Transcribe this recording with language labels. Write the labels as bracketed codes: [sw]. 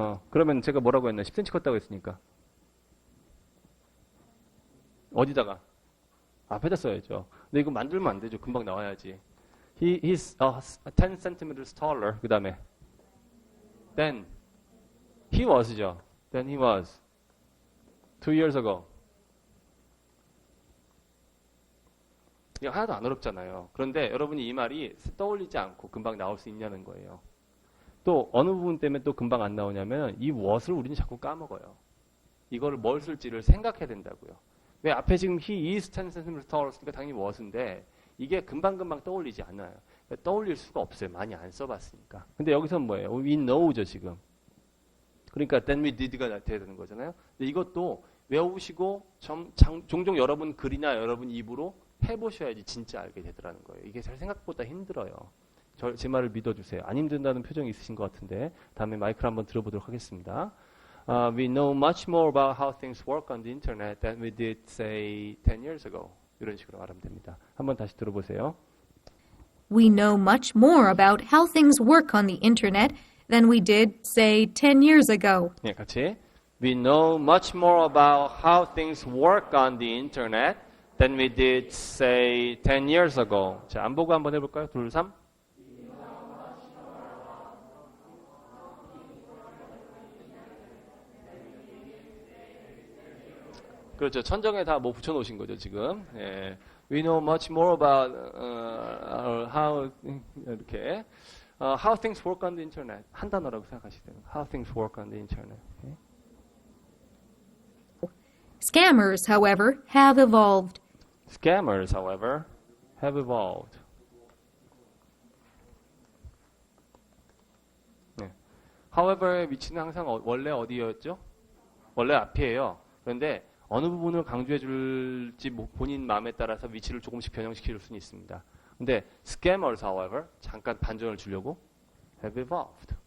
[ko] 그러면 제가 뭐라고 했나? 10cm 컸다고 했으니까. 어디다가? 앞에다 써야죠. 근데 이거 만들면 안 되죠. 금방 나와야지. [en] He is 10 centimeters taller. [ko] 그 다음에 [en] Then he was [ko] 죠. [en] Then he was 2 years ago. [ko] 이거 하나도 안 어렵잖아요. 그런데 여러분이 이 말이 떠올리지 않고 금방 나올 수 있냐는 거예요. 또 어느 부분 때문에 또 금방 안 나오냐면 이 what을 우리는 자꾸 까먹어요. 이거를 뭘 쓸지를 생각해야 된다고요. 왜 앞에 지금 [en] he is 10 cm taller [ko] 쓰니까 당연히 what인데 이게 금방금방 떠올리지 않아요. 떠올릴 수가 없어요. 많이 안 써봤으니까. 근데 여기서는 뭐예요? We know죠 지금. 그러니까 [en] then we did [ko] 가 돼야 되는 거잖아요. 근데 이것도 외우시고 종종 여러분 글이나 여러분 입으로 해보셔야지 진짜 알게 되더라는 거예요. 이게 잘 생각보다 힘들어요. 제 말을 믿어주세요. 안 힘든다는 표정이 있으신 것 같은데 다음에 마이크를 한번 들어보도록 하겠습니다. [en] We know much more about how things work on the internet than we did, say, 10 years ago. [ko] 이런 식으로 말하면 됩니다. 한번 다시 들어보세요. [en] We know much more about how things work on the internet than we did, say, 10 years ago. [ko] 네, 같이. [en] We know much more about how things work on the internet than we did, say, 10 years ago. [ko] 자, 안 보고 한번 해볼까요? 2, 3. 그렇죠. 천정에 다 뭐 붙여놓으신 거죠, 지금. 예. [en] We know much more about how [ko] 이렇게 [en] how things work on the internet. [ko] 한 단어라고 생각하시면 돼요. [en] How things work on the internet. Okay? Scammers, however, have evolved. Scammers, however, have evolved. [ko] 네. However의 위치는 항상 원래 어디였죠? 원래 앞이에요. 그런데 어느 부분을 강조해 줄지 본인 마음에 따라서 위치를 조금씩 변형시킬 수는 있습니다. 근데 scammers, however, 잠깐 반전을 주려고 [en] have evolved.